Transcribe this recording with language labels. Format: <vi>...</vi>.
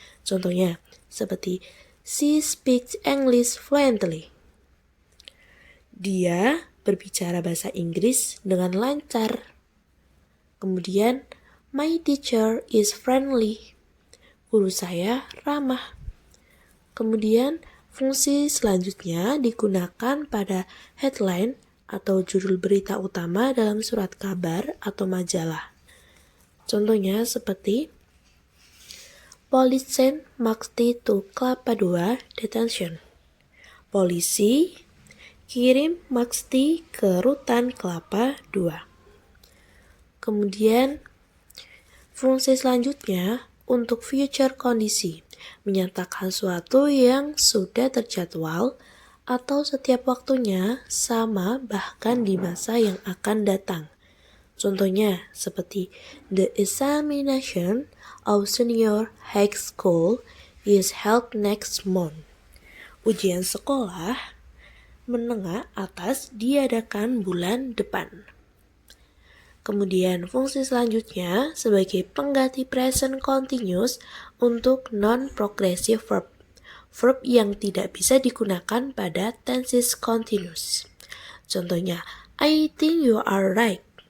<id>Contohnya seperti</id> <en>she speaks English fluently.</en> <id>Dia berbicara bahasa Inggris dengan lancar. Kemudian</id> <en>my teacher is friendly.</en> <id>Guru saya ramah. Kemudian fungsi selanjutnya digunakan pada headline atau judul berita utama dalam surat kabar atau majalah. Contohnya seperti</id> <en>Police send Maxti to Kelapa II detention.</en> <id>Polisi kirim Maxti ke rutan Kelapa II. Kemudian fungsi selanjutnya untuk future kondisi, menyatakan suatu yang sudah terjadwal atau setiap waktunya sama bahkan di masa yang akan datang. Contohnya seperti</id> <en>the examination of senior high school is held next month.</en> <id>Ujian sekolah menengah atas diadakan bulan depan. Kemudian fungsi selanjutnya sebagai pengganti present continuous untuk non-progressive verb. Verb yang tidak bisa digunakan pada tenses continuous. Contohnya,</id> <en>I think you are right.</en>